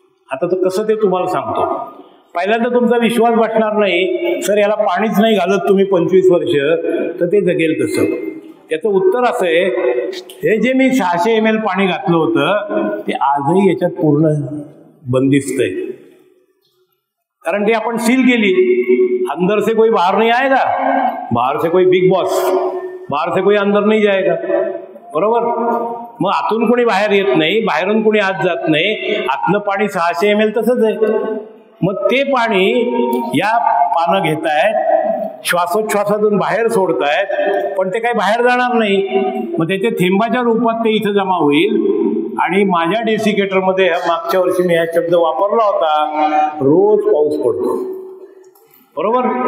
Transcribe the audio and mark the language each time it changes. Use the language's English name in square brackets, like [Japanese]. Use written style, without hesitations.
[Marathi] आता तर कसं ते तुम्हाला सांगतो. पहिल्यांदा तुमचा विश्वास बसणार नाही, सर याला पाणीच नाही घालत तुम्ही 25 वर्ष, तर ते जगेल कसं? त्याचं उत्तर असं आहे, हे जे मी 600 ml पाणी घातलं होतं ते आजही याच्यात पूर्ण बंदिस्त आहे. कारण ते आपण सील केली. [Hindi] अंदर से कोई बाहर नहीं आएगा, बाहर से कोई बिग बॉस, बाहर से कोई अंदर नहीं जाएगा. [Marathi] बरोबर. मग आतून कोणी बाहेर येत नाही, बाहेरून कोणी आत जात नाही. आतलं पाणी 600 ml तसंच आहे. मग ते पाणी या पानं घेतायत, श्वासोच्छ्वासातून बाहेर सोडतायत, पण ते काही बाहेर जाणार नाही. मग त्याच्या थेंबाच्या रूपात ते इथं जमा होईल. आणि माझ्या डेसिकेटरमध्ये मागच्या वर्षी मी हा शब्द वापरला होता, रोज पाऊस पडतो. बरोबर.